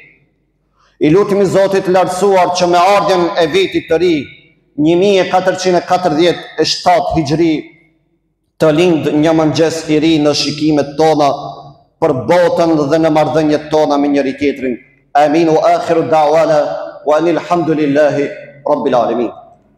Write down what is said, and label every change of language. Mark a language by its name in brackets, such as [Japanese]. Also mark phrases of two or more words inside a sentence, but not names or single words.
[Albanian] I lutemi Zotit lartësuar që me ardhjen e vitit të ri 1447 hijri të lind një mëngjes i ri në shikimet tona për botën dhe në marrëdhëniet tona me njëri tjetrin. [Arabic] آمين وآخر دعوانا وأن الحمد لله رب العالمين.